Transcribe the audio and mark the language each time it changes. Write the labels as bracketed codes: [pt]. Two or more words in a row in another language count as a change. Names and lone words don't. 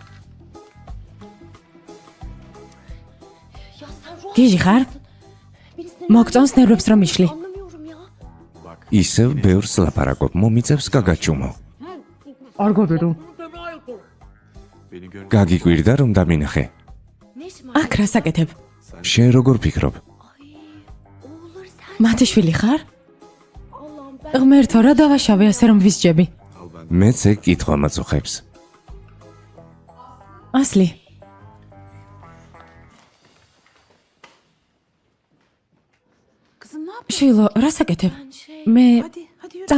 [tr] Ya sen ruh [ka] გიჟი ხარ? [tr] Birisine [ka] მოგწონს ნერვებს რომ იშლი. [tr] anlamıyorum ya. [ka] ისევ ბევრს ლაპარაკობ, მომიწევს გაგაჩუმო. არ გოგერო. გაგიკვირდა რომ დამინახე. [tr] Ne işin var? [ka] აქ რას აკეთებ? შენ როგორ ფიქრობ? [tr] Oğulları sen. [ka] მათი შვილი ხარ? [tr] Allah'ım ben. [ka] ღმერთო, რა დავაშავე ასე რომ ვისჯები? მეც ეგ კითხვა მაწუხებს. ასლი. [tr] Kızım ne yapıyorsun? [ka] შვილო, რას აკეთებ? [tr] Ben şey. [ka] მე [tr] Hadi yürü.